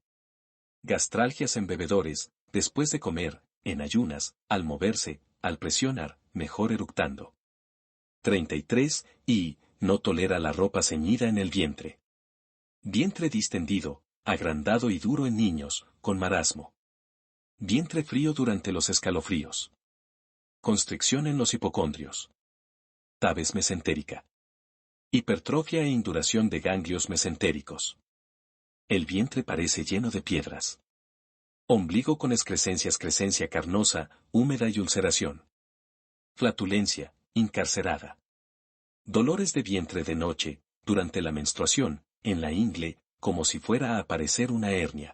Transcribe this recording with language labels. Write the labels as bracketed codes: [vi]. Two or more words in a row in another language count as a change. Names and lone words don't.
[es] Gastralgias en bebedores, después de comer, en ayunas, al moverse, al presionar, mejor eructando. 33, y, no tolera la ropa ceñida en el vientre. Vientre distendido, agrandado y duro en niños, con marasmo. Vientre frío durante los escalofríos. Constricción en los hipocondrios. Tabes mesentérica. Hipertrofia e induración de ganglios mesentéricos. El vientre parece lleno de piedras. Ombligo con excrescencia carnosa, húmeda y ulceración. Flatulencia, incarcerada. Dolores de vientre de noche, durante la menstruación, en la ingle, como si fuera a aparecer una hernia.